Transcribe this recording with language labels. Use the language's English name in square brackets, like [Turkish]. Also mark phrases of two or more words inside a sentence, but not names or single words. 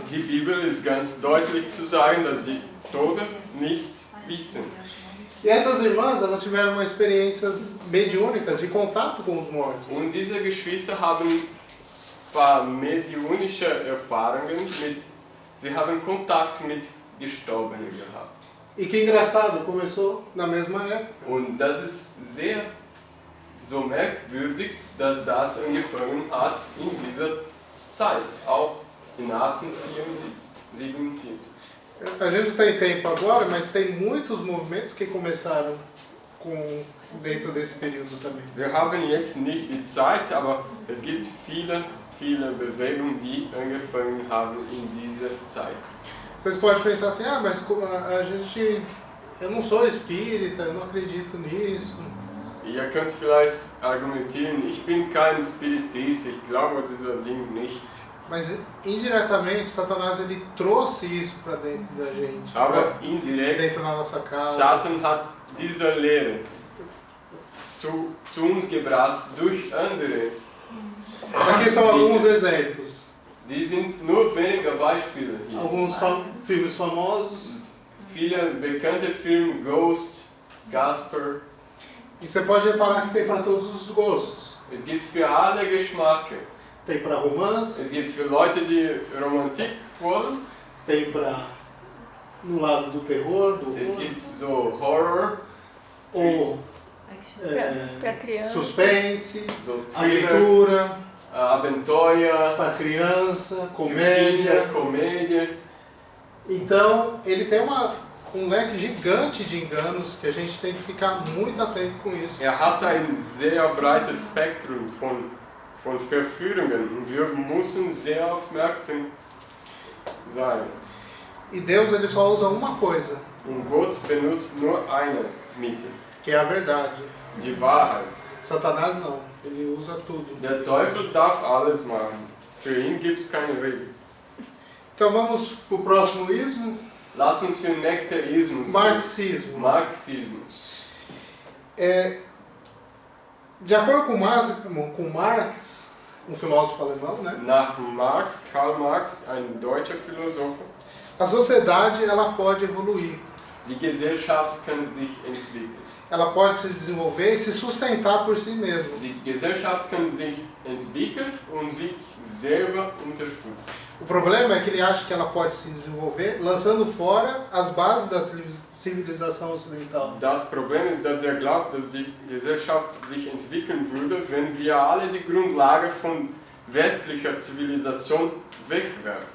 [German] Die Bibel ist ganz deutlich zu sagen, dass die Toten nichts wissen. [Portuguese] E essas irmãs, elas tiveram experiências mediúnicas de contato com os mortos. [German] Und diese Geschwister haben ein paar mediunische Erfahrungen sie haben Kontakt mit Gestorbenen gehabt. [Portuguese] E que engraçado, começou na mesma época. [German] Und das ist sehr so merkwürdig, dass das angefangen hat in dieser Zeit, auch in 1847. [Portuguese] A gente não tem tempo agora, mas tem muitos movimentos que começaram dentro desse período também. [German] Wir haben jetzt nicht die Zeit, aber es gibt viele Bewegungen, die angefangen haben in dieser Zeit. [Portuguese] Vocês podem pensar assim, mas eu não sou espírita, eu não acredito nisso. [German] Ihr könnt vielleicht argumentieren, ich bin kein Spiritist, ich glaube dieser Ding nicht. [Portuguese] Mas indiretamente, Satanás ele trouxe isso para dentro da gente, [German] Aber indirekt, [Portuguese] dentro da nossa casa. [German] Satan hat diese Lehre zu uns gebracht durch andere. [Portuguese] Aqui são alguns exemplos. [German] Die sind nur weniger Beispiele hier. [Portuguese] Alguns filmes famosos. [German] Viele bekannte Filme, Ghost, Gasper. [Portuguese] E você pode reparar que tem para todos os gostos. [German] Es gibt für alle Geschmacke. [Portuguese] Tem para romance, [German] Es gibt für Leute, die Romantik wollen. [Portuguese] tem para no lado do terror, do [German] Es [Portuguese] horror, [German] gibt so Horror, [Portuguese] ou Pra criança. suspense, [German] so Thriller, [Portuguese] aventura, [German] Abenteuer, [Portuguese] para criança, [German] für [Portuguese] comédia. [German] Kinder, Komödie. [Portuguese] Então, ele tem um leque gigante de enganos que a gente tem que ficar muito atento com isso. [German] Hat ein sehr breites Spektrum von Verführungen und wir müssen sehr aufmerksam sein. [Portuguese] E Deus ele só usa uma coisa, [German] Und Gott benutzt nur eine Mittel, [Portuguese] que é a verdade. [German] die Wahrheit. [Portuguese] Satanás não, ele usa tudo. [German] Der Teufel darf alles machen. Für ihn gibt es keine Regel. [Portuguese] Então vamos para o próximo ismo, [German] Lass uns für den nächsten Ismus. [Portuguese] marxismo. [German] Marxismus. [Portuguese] De acordo com Marx, um filósofo alemão, né? [German] Nach Marx, Karl Marx, ein deutscher Philosoph, [Portuguese] A sociedade ela pode evoluir, [German] die Gesellschaft kann sich entwickeln. [Portuguese] ela pode se desenvolver e se sustentar por si mesma. [German] Die Gesellschaft kann sich entwickeln und sich selber unterstützen. [Portuguese] O problema é que ele acha que ela pode se desenvolver lançando fora as bases da civilização ocidental. [German] Das Problem ist, dass glaubt, dass die Gesellschaft sich entwickeln würde, wenn wir alle die Grundlage von westlicher Zivilisation wegwerfen.